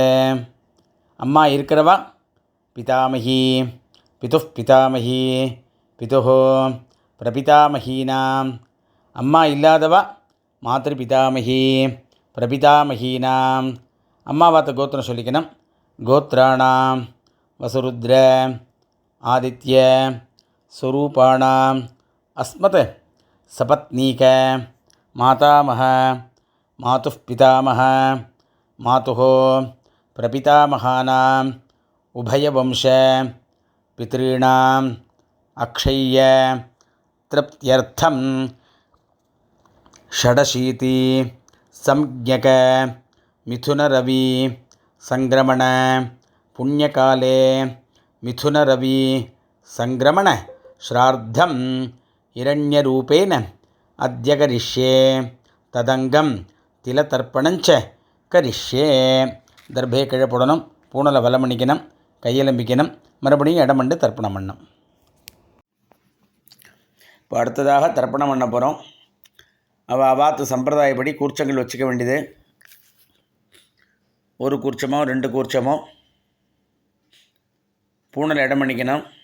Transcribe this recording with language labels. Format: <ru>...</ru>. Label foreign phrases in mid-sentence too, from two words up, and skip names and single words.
<ta>அம்மா இருக்கிறவா</ta> <sa>पितामही पितुः पितामही पितुः प्रपितामहीनाम्.</sa> <ta>அம்மா இல்லாதவா</ta> <sa>मातृपितामही प्रपितामहीनाम्.</sa> <ta>அம்மாவாத்த கோத்திரம் சொல்லிக்கணும்.</ta> <sa>गोत्राणां वसुरुद्र आदित्य स्वरूपाणाम् अस्मत् सपत्नीक मातामह मातुः पितामह मातुः प्रपितामहानाम् उभयवंश पितॄणाम् अक्षय्य तृप्त्यर्थं षडशीति संज्ञक मिथुनरवि संक्रमण पुण्यकाले मिथुनरवि संक्रमण श्राद्धं हिरण्यरूपेण अद्य करिष्ये तदंगम तिलतर्पणञ्च करिष्ये.</sa> <ta>தர்பே கீழே போடணும், பூணலை வலம் பண்ணிக்கணும், கையெலம்பிக்கணும், மறுபடியும் இடமண்டு தர்ப்பணம் பண்ணணும். இப்போ அடுத்ததாக தர்ப்பணம் பண்ண போகிறோம். அவாத்து சம்பிரதாயப்படி கூர்ச்சங்கள் வச்சுக்க வேண்டியது. ஒரு கூர்ச்சமோ 2 கூர்ச்சமோ பூணலை இடம் பண்ணிக்கணும்.</ta>